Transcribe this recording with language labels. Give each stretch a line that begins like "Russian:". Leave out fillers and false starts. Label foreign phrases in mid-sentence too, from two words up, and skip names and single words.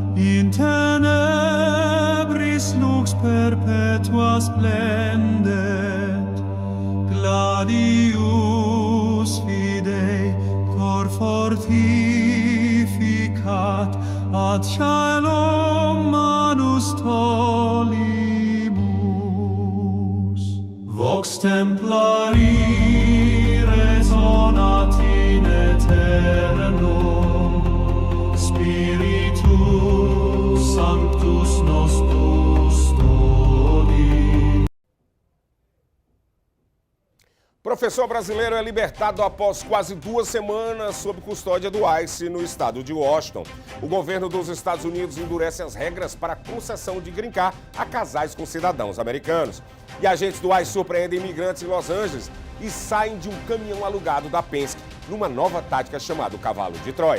Latin: in tenebris lux perpetua splendet, gladius fidei cor fortificat, ad caelum manus tollimus. Vox templari resonat in aeternum, Spiritus Sanctus nos custodi.
Portuguese: Professor brasileiro é libertado após quase 2 semanas sob custódia do ICE no estado de Washington. O governo dos Estados Unidos endurece as regras para a concessão de
English: green card
Portuguese: a casais com cidadãos americanos. E agentes do ICE surpreendem imigrantes em Los Angeles e saem de um caminhão alugado da Penske numa nova tática chamada o Cavalo de Troia.